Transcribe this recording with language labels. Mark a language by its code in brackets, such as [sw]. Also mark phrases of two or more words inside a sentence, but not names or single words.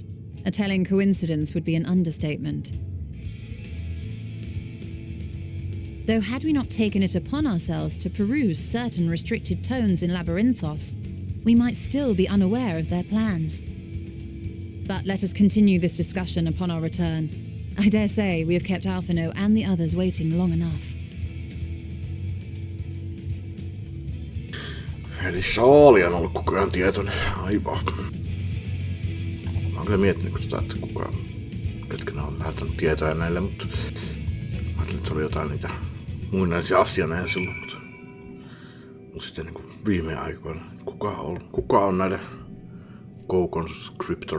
[en] A telling coincidence would be an understatement. Though had we not taken it upon ourselves to peruse certain restricted tones in Labyrinthos, we might still be unaware of their plans. But let us continue this discussion upon our return. I dare say we have kept Alphino and the others waiting long enough. [fi] Eli Saali on ollut koko ajan tietoinen. Aivan. Mä oon kyllä miettinyt että ketkä ne on lähettänyt tietoja näille, mutta mä ajattelin, että se oli jotain niitä muinaisia asianaja silloin, mutta sitten niin viime aikoina kuka on näiden co-conscriptor?